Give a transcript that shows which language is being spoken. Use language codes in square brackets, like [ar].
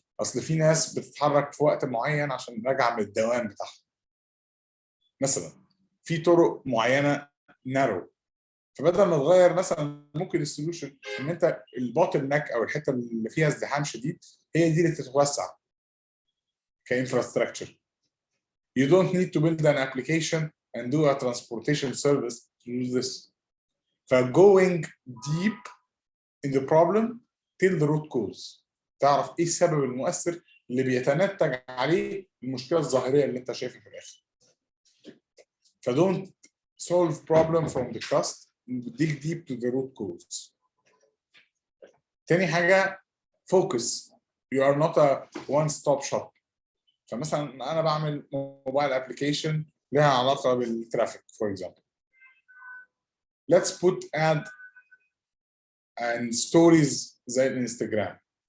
[ar] اصل في ناس بتتحرك في وقت معين عشان راجعه من الدوام بتاعها مثلا، في طرق معينه نارو، فبدل ما تغير مثلا ممكن السوليوشن ان انت البوتل نك او الحته اللي فيها ازدحام شديد هي دي اللي تتوسع كانفراستراكشر. [en] You don't need to build an application and do a transportation service to use this. [ar] ف [en] going deep in the problem till the root cause، [ar] تعرف ايه السبب المؤثر اللي بيتنتج عليه المشكله الظاهريه اللي انت شايفها في الاخر. [en] فدونت solve problem from the crust، dig deep to the root cause. [ar] تاني حاجه focus. [en] You are not a one stop shop. [ar] فمثلا انا بعمل موبايل ابلكيشن لها علاقه بالترافيك [en] for example. Let's put ad and stories [ar] زي الانستجرام.